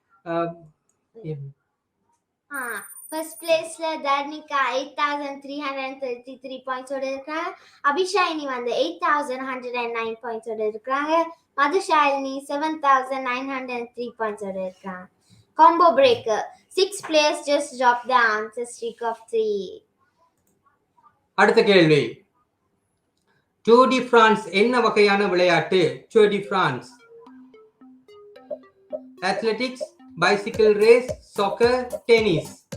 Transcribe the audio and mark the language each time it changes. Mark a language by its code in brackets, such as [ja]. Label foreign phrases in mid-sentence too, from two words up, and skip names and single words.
[en] first place [ta] தர்ணிகா 8333 பாயிண்ட்ஸோட இருக்காங்க. அபிஷாயினி வந்து 8109 பாயிண்ட்ஸோட இருக்காங்க. மதுஷாலினி 7903 பாயிண்ட்ஸோட இருக்காங்க. [en] Combo breaker. 6 players just dropped the answer streak of 3. [ta] அடுத்த கேள்வி. Tour de France என்ன வகையான விளையாட்டு? Tour de France. [en] Athletics, bicycle race, soccer, tennis.